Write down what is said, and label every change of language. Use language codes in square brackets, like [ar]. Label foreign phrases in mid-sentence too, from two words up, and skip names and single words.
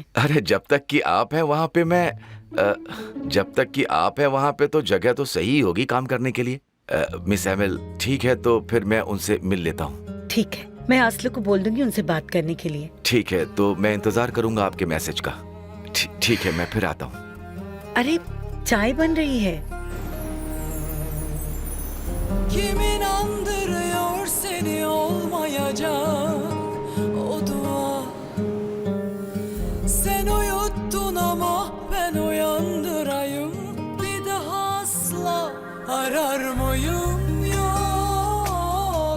[hi] अरे जब तक कि आप हैं वहाँ पे जब तक कि आप हैं वहाँ पे तो जगह तो सही होगी काम करने के लिए। मिस एमिल, ठीक है, तो फिर मैं उनसे मिल लेता हूँ। ठीक है, मैं असल को बोल दूंगी उनसे बात करने के लिए। ठीक है, तो मैं इंतजार करूंगा आपके मैसेज का। ठीक है, मैं फिर आता हूँ। अरे चाय बन रही है। [tr] Kimin andırıyor seni olmayacak o dua. Sen uyuttun ama ben uyandırayım. Bir daha asla arar mıyım yok.